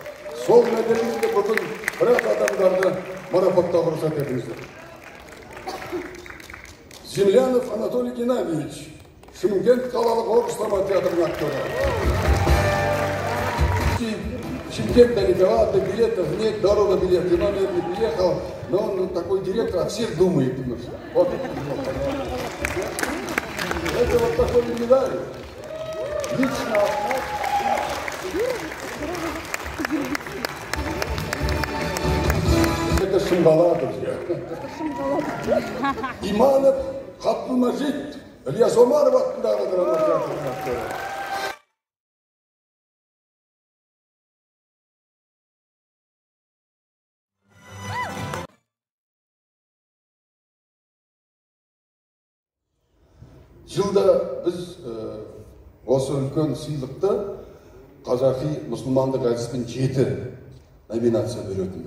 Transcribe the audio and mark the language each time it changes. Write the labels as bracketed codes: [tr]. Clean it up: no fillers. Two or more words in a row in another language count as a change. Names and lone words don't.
[kk] Сол медалінде бүгін біраз адамдарды марапаттауға рұқсат етіңіздер. Землянов Анатолий Геннадьевич, Шымкент қалалық орыс драма театрының актері. [ru] Шымкент далековато, билетов нет, дорога билет, и он не приехал, но он такой директор, а всех думает. Вот. Это вот такой медаль. Лично. Это Шымбала, друзья. [kk] Иманов Абдулмажид, Ильяс Омаров атындағы драма театрының актері. Жылда біз осы үлкен сыйлықты қазақи мұсылмандық әдіспен 7 номинация беретінбіз.